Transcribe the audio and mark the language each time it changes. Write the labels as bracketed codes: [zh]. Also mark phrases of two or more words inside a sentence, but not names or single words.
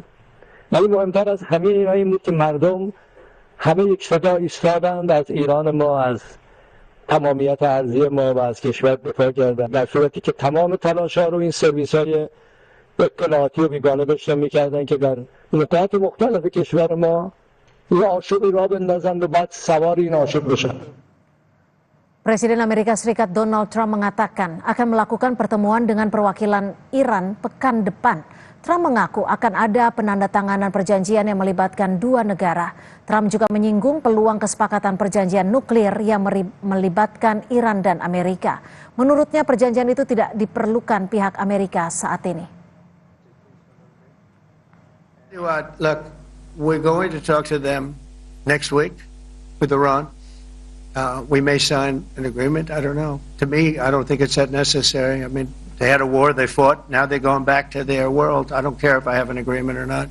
[fa] ولی مهمتر از همه اینا این بود که مردم همه یک صدا ایستادند، از ایران ما، از تمامیت ارضی ما و از کشور دفاع کردن، در صورتی که تمام تلاش‌ها رو این سرویس‌های اطلاعاتی و بیگانه داشتن می‌کردن که در نقاط مختلف کشور ما یه آشوبی راه بندازن و بعد سوار این آشوب بشن. [id] Presiden Amerika Serikat Donald Trump mengatakan akan melakukan pertemuan dengan perwakilan Iran pekan depan. Trump mengaku akan ada penandatanganan perjanjian yang melibatkan 2 negara. Trump juga menyinggung peluang kesepakatan perjanjian nuklir yang melibatkan Iran dan Amerika. Menurutnya perjanjian itu tidak diperlukan pihak Amerika saat ini. [en] Look, we're going to talk to them next week with Iran. We may sign an agreement. I don't know. To me, I don't think it's that necessary. I mean, they had a war, they fought. Now they're going back to their world. I don't care if I have an agreement or not.